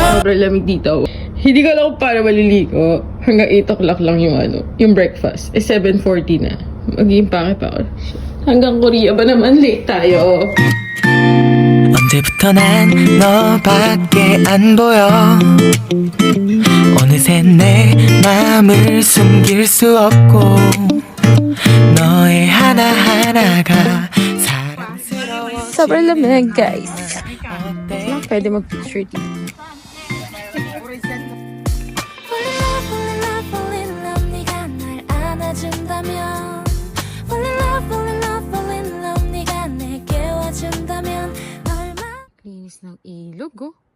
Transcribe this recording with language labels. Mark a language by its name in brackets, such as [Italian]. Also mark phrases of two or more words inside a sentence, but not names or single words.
[Filipino] sobrang lamig dito. Hindi ko alam kung paano maliligo. Hanggang [English] 8 o'clock [Filipino] lang yung yung breakfast. 7:40 na. Magiging pangit ako. Hanggang Korea ba naman late tayo? [Korean] 언제부터 난 너밖에 안 보여 어느새 내 맘을 숨길 수 없고 너의 하나하나가 사랑스러워 [Filipino] Sobrang lamig, guys. Pwede mag-picture dito. Linis ng ilog, oh.